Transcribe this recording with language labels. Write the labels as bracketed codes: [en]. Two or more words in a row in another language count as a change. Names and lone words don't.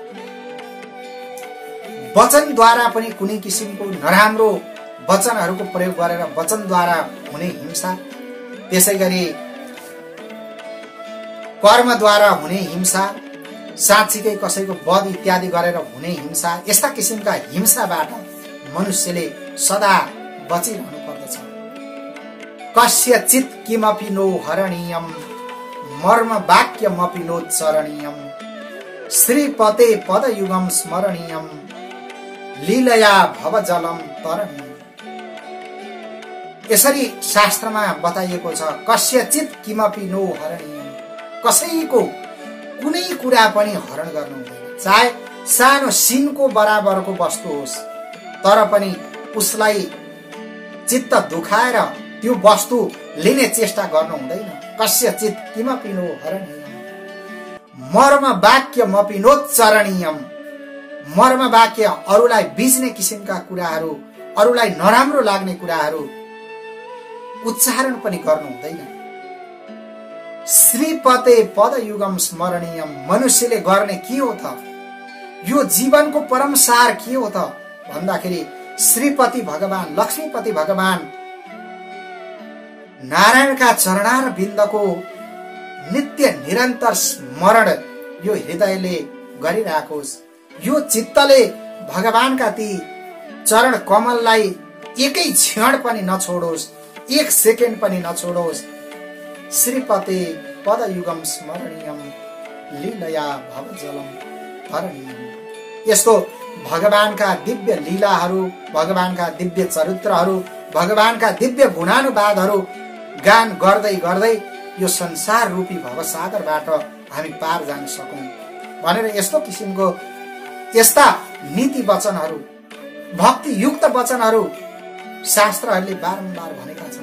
[ne] वचनद्वारा पनि कुनै किसिमको नराम्रो वचनहरूको प्रयोग गरेर वचनद्वारा हुने हिंसा, त्यसैगरी कर्मद्वारा हुने हिंसा, साँच्चीकै कसैको वध इत्यादि गरेर हुने हिंसा, यस्ता किसिमका हिंसाबाट मनुष्यले सदा बचिरहनु पर्दछ। [sa] कस्यचित् किमपि नो हरणीयम मर्म वाक्यमपि नोच्चरणीयम श्रीपते पदयुगम स्मरणीयम लीलया भवजलम तरणीयम। [ne] यसरी शास्त्रमा बताइएको छ, [sa] कस्यचित् किमपि नो हरणीयम, [ne] कसैको कुनै कुरा पनि हरण गर्नु हुँदैन, चाहे सानो सिनको बराबरको वस्तु होस्, तर पनि उसलाई चित्त दुखाएर त्यो वस्तु लिने चेष्टा गर्नु हुँदैन। [sa] कस्यचित् किमपि नो हरणीयम मर्म वाक्यमपि नोच्चरणीयम, [ne] मर्म वाक्य अरूलाई बिज्ने किसिमका कुराहरू, अरूलाई नराम्रो लाग्ने कुराहरू उच्चारण पनि गर्नु हुँदैन। [sa] श्रीपते पदयुगम स्मरणीयम, [ne] मनुष्यले गर्ने के हो त, यो जीवनको परम सार के हो त भन्दाखेरि श्रीपति भगवान, लक्ष्मीपति भगवान नारायणका चरणार बिन्दको नित्य निरन्तर स्मरण यो हृदयले गरिराखोस्, यो चित्तले भगवानका ती चरण कमललाई एकै क्षण पनि नछोडोस्, एक सेकेन्ड पनि नछोडोस्। [sa] श्रीपते पदयुगम स्मरणीयम लीलया भवजलम तरणीयम। [ne] यस्तो भगवानका दिव्य लीलाहरू, भगवानका दिव्य चरित्रहरू, भगवानका दिव्य गुणानुवादहरू गान गर्दै गर्दै यो संसार रूपी भवसागरबाट हामी पार जान सकौं भनेर यस्तो किसिमको यस्ता नीति वचनहरू, भक्तियुक्त वचनहरू शास्त्रहरूले बारम्बार भनेका छन्।